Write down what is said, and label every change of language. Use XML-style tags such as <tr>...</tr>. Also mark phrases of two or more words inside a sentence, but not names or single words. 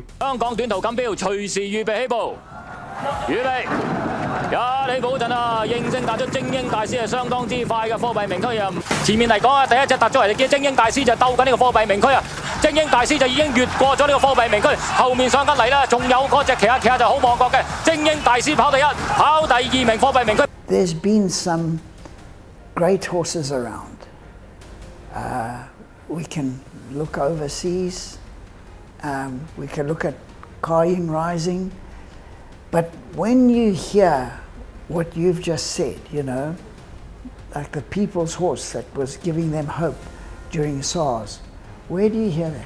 <yue>香港短途錦標隨時預備起步，預備一起步嗰陣啊，應聲踏出精英大師係相當之快嘅貨幣名區啊！前面嚟講啊，第一隻踏出嚟嘅精英大師就鬥緊呢個貨幣名區啊！精英大師就已經越過咗呢個貨幣名區，後面上緊嚟啦，仲有嗰隻騎下就好望角嘅精英大師跑第一，跑第二名貨幣名區。</yue> <en>There's been some great horses around. We can look overseas. We can look at 嘉應 Rising. But when you hear what you've just said, you know, like the people's horse that was giving them hope during SARS, where do you hear that?</en>